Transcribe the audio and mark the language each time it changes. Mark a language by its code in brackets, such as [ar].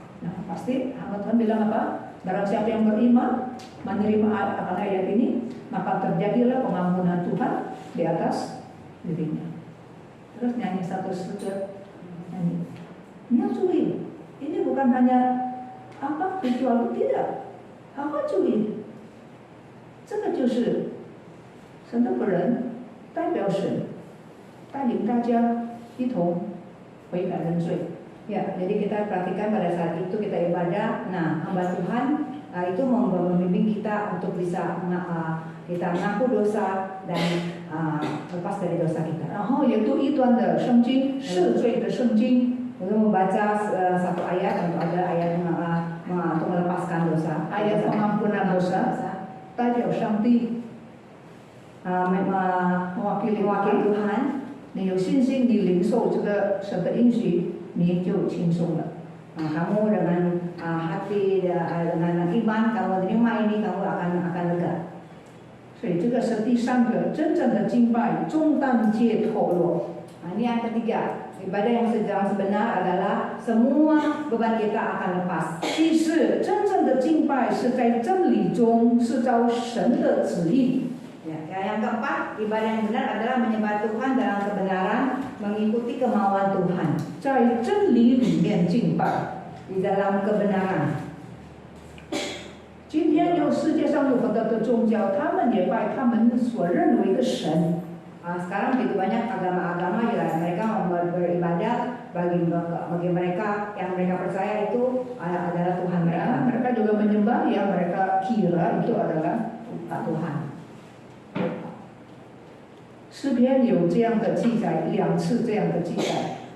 [id] Nah pasti hamba Tuhan bilang apa? Barang siapa yang beriman menerima akan ayat ini, maka terjadilah pengampunan Tuhan di atas dirinya. Terus nyanyi satu sudut, nyanyi. Ini [zh] 注意, [id] ini bukan hanya apa ritual, tidak, apa 注意。 [zh] 这个就是神的本人代表神带领大家一同悔改认罪。 [id] Ya, jadi kita perhatikan pada saat itu kita ibadah. Nah, hamba Tuhan itu membimbing kita untuk bisa kita mengaku dosa dan lepas dari dosa kita. [zh] 然后也读一段的圣经，赦罪的圣经。 [id] Lalu membaca satu ayat untuk ada ayat untuk melepaskan dosa. Ayat pengampunan dosa. [zh] 代表上帝 [id] mewakili Tuhan， [zh] 你有信心，你领受这个神的应许，你就轻松了。 [id] kamu dengan hati dengan iman kamu terima ini, kamu akan lega. [zh] 所以这个是第3个真正的敬拜，重担解脱落。 [id] Ini yang ketiga, ibadah yang sebenar adalah semua beban kita akan lepas. [zh] 第4，真正的敬拜是在真理中，是照神的旨意。 [id] Yang keempat, ibadah yang benar adalah menyembah Tuhan dalam kebenaran, mengikuti kemauan Tuhan. [zh] 在真理里面敬拜， [id] di dalam kebenaran. [zh] 今天世界上有很多的宗教，他们也拜他们所认为的神。 [id] Sekarang begitu banyak agama-agama ya mereka beribadah bagi mereka yang mereka percaya itu adalah Tuhan mereka. Mereka juga menyembah yang mereka kira itu adalah Tuhan. [zh] 诗篇有这样的记载，2次这样的记载。